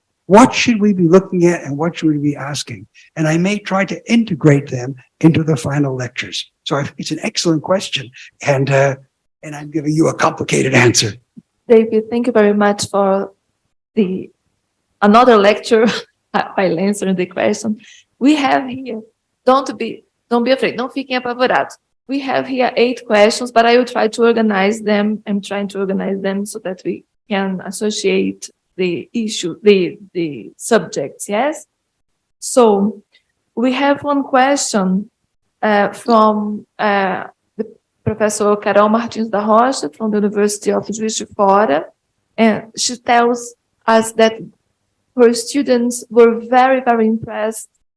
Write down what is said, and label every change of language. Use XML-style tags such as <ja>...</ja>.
<en>What should we be looking at and what should we be asking? And I may try to integrate them into the final lectures. So it's an excellent question, and I'm giving you a complicated answer. David, thank you very much for another lecture while answering the question. We have here, don't be afraid,</en> <pt>não fiquem apavorados.</pt> <en>We have here 8 questions, but I will try to organize them. I'm trying to organize them so that we can associate the issue, the subjects, yes? So we have one question from the Professor Carol Martins da Rocha from the University of Juiz de Fora, and she tells us that her students were very, very impressed</en>